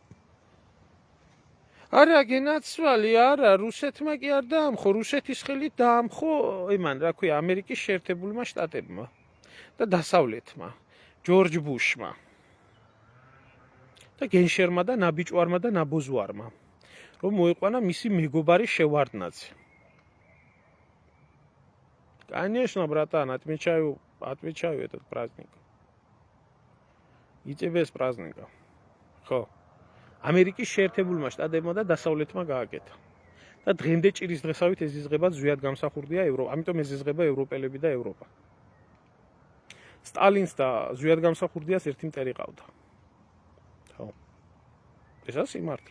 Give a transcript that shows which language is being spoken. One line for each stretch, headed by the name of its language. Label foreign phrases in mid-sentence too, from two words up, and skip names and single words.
Georgian: არა გენაცვალი არა რუსეთმა კი არ დაამხო რუსეთის ხელით დაამხო იმან რა ქვია ამერიკის შეერთებულმა შტატებმა და დასავლეთმა ჯორჯ ბუშმა და გენშერმა და ნაბიჭვარმა და ნაბოზვარმა რომ მოიყვანა მისი მეგობარი შევარდნაძე
Russian: конечно братан отмечаю этот праздник и тебе с праздником
Georgian: ხო ამერიკის შეერთებულმა შტატებმა და დასავლეთმა გააკეთა. და დღემდე ჭირის დღესავით ეზიზღება ზვიადგამსახურდია ამიტომ ეზიზღება ევროპელები და ევროპა. სტალინს და ზვიადგამსახურდიას ერთი მტერი ყავდა. ხო. ესა სიმართლე.